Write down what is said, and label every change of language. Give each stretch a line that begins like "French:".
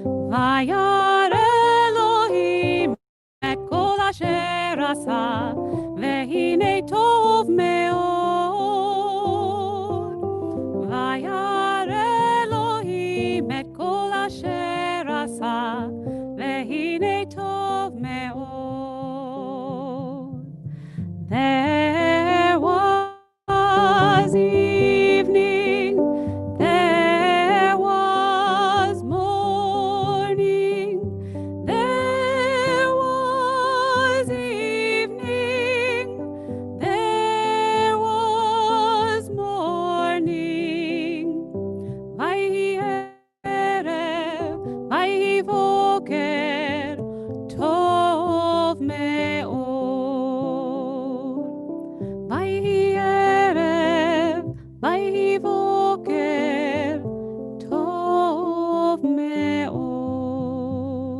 Hebrew: וירא אלוהים את כל אשר עשה, והנה טוב מאוד. וירא אלוהים את כל אשר עשה, והנה טוב מאוד.
English: There was evening, there was morning, there was evening, there was morning.
Hebrew: ויהי ערב, ויהי בוקר, טוב מאוד. ויהי ערב, ויהי בוקר, טוב מאוד.